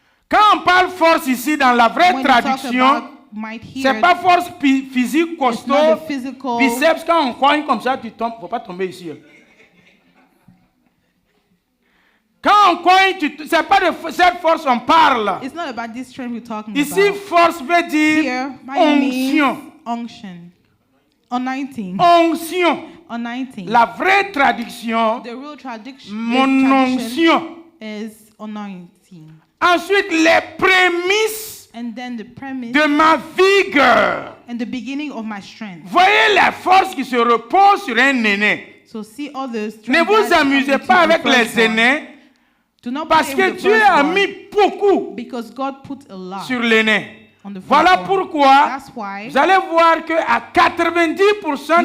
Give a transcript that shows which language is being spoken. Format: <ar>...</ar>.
<fr>Quand on parle force ici dans la vraie</fr> <en>When you talk</en> <fr>traduction,</fr> <en>about might here,</en> <fr>c'est pas force physique</fr> <en>it's not</en> <fr>costaud,</fr> <en>the physical.</en> <fr>biceps. Quand on cogne comme ça, tu tombes. Faut pas tomber ici. Hein. Quand on cogne, c'est pas de cette force on parle.</fr> <en>It's not about this strength we're talking</en> <fr>Ici,</fr> <en>about.</en> <fr>force veut dire</fr> <en>Here, might means</en> <fr>onction.</fr> <en>unction. Anointing.</en> <fr>Onction.</fr> <en>Anointing.</en> <fr>La vraie traduction,</fr> <en>The real traduction</en> <fr>mon onction.</fr> <en>is anointing.</en> <fr>Ensuite, les prémices</fr> <en>And then the premise</en> <fr>de ma vigueur.</fr> <en>and the beginning of my strength.</en> <fr>Voyez la force qui se repose sur un aîné.</fr> <en>So see all the strength.</en> <fr>Ne vous</fr> <en>that</en> <fr>amusez</fr> <en>comes</en> <fr>pas</fr> <en>into the</en> <fr>avec les</fr> <en>firstborn.</en> <fr>aînés</fr> <en>Do not</en> <fr>parce</fr> <en>play</en> <fr>que</fr> <en>with the</en> <fr>Dieu a</fr> <en>firstborn,</en> <fr>mis beaucoup</fr> <en>because God put a lot</en> <fr>sur l'aîné.</fr> <en>on the</en> <fr>Voilà</fr> <en>firstborn.</en> <fr>pourquoi</fr> <en>That's why</en> <fr>vous allez voir qu'à 90%</fr>